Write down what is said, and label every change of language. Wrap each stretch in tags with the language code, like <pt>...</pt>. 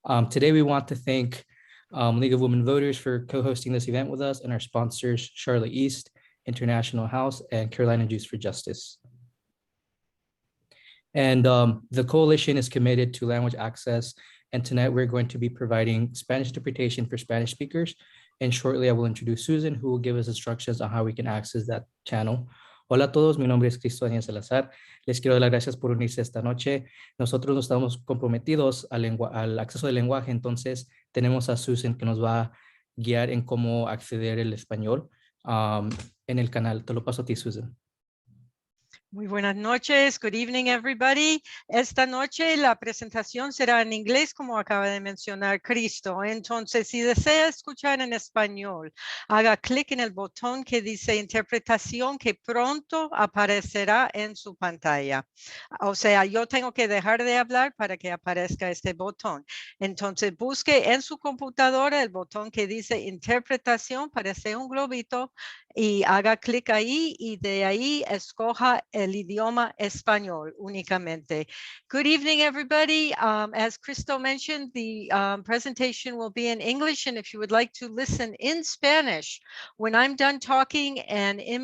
<en>Today, we want to thank League of Women Voters for co-hosting this event with us and our sponsors, Charlotte East, International House, and Carolina Juice for Justice. And the coalition is committed to language access. And tonight, we're going to be providing Spanish interpretation for Spanish speakers. And shortly, I will introduce Susan, who will give us instructions on how we can access that channel.</en> <es>Hola a todos, mi nombre es Cristo Daniel Salazar. Les quiero dar las gracias por unirse esta noche. Nosotros nos estamos comprometidos al acceso del lenguaje, entonces tenemos a Susan que nos va a guiar en cómo acceder al español en el canal. Te lo paso a ti, Susan. Muy buenas noches.</es> <en>Good evening, everybody.</en> <es>Esta noche la presentación será en inglés, como acaba de mencionar Cristo. Entonces, si desea escuchar en español, haga clic en el botón que dice interpretación que pronto aparecerá en su pantalla. O sea, yo tengo que dejar de hablar para que aparezca este botón. Entonces, busque en su computadora el botón que dice interpretación, parece un globito, y haga clic ahí y de ahí escoja el idioma español únicamente.</es> <en>Good evening, everybody. As Cristo mentioned, the presentation will be in English, and if you would like to listen in Spanish, when I'm done talking and</en>